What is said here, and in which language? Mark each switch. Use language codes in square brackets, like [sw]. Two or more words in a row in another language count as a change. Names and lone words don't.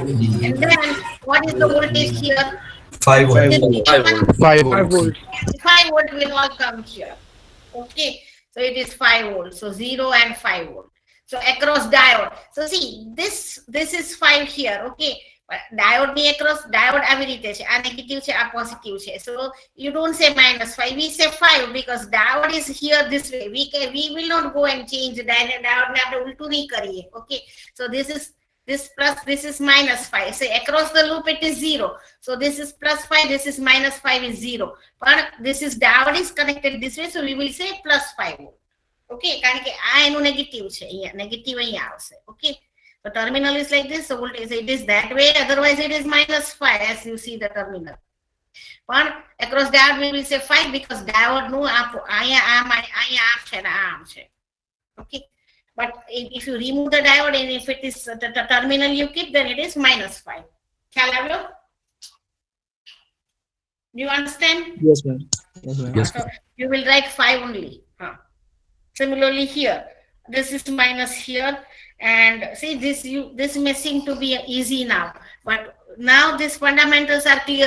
[en] And then what is the voltage here? 5 volt. 5 volts. 5 volt will all come here. Okay, so it is 5 volts. So 0 and 5 volt. So across diode. So see, this is 5 here. Okay, but diode [gu] ni [en] across diode [gu] આવી રીતે છે. આ negative છે, આ positive છે. [en] So you don't say -5. We say 5 because diode is here this way. We will not go and change the diode [gu] ને આપણે ઉલટું નહીં કરીએ. [en] Okay, so this is this plus, this is -5. So across the loop it is 0. So this is +5, this is -5 is 0. But this is diode is connected this way, so we will say +5 volt. [gu] Okay, કારણ કે આ એનું નેગેટિવ છે, અહીંયા નેગેટિવ અહીંયા આવશે. [en] Okay, so terminal is like this, so voltage it is that way, otherwise it is -5 as you see the terminal. But across diode we will say 5 because diode [gu] નું અહીંયા આમ છે ને આમ છે. [en] Okay, but if you remove the diode and if it is the terminal you keep, then it is -5. [gu] ખ્યાલ આવ્યો? [en] Do you understand? Yes, ma'am. Yes, So you will write 5 only. Similarly here, this is minus here, and see this may seem to be easy now, but now these fundamentals are clear.